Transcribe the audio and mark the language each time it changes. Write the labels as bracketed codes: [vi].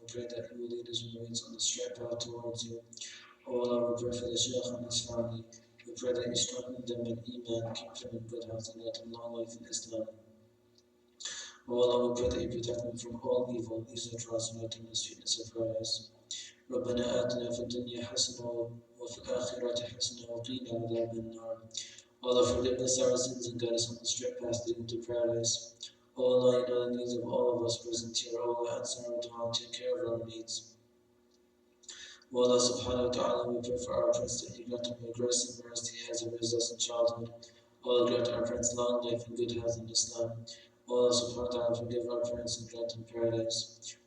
[en] We pray that he will lead his merits on the straight path towards you. O Allah, we pray for the Shaykh and his family. We pray that you strengthen them in Iman, keep them in good health, and let them long life in Islam. O Allah, we pray that you protect them from all evil, ease their trials, and let them the sweetness of paradise. [ar] ربنا آتنا في الدنيا حسنة وفي الآخرة حسنة وقنا عذاب النار. [en] Allah, forgive us our sins and guide us on the straight path leading to paradise. O Allah, you know the needs of all of us present here. O Allah, answer our dua and take care of our needs. O Allah subhanahu wa ta'ala, we pray for our prince that you grant him your grace and mercy as he raised us in childhood. O Allah, grant our prince long life and good health in Islam. O Allah subhanahu wa ta'ala, forgive our parents and grant them paradise.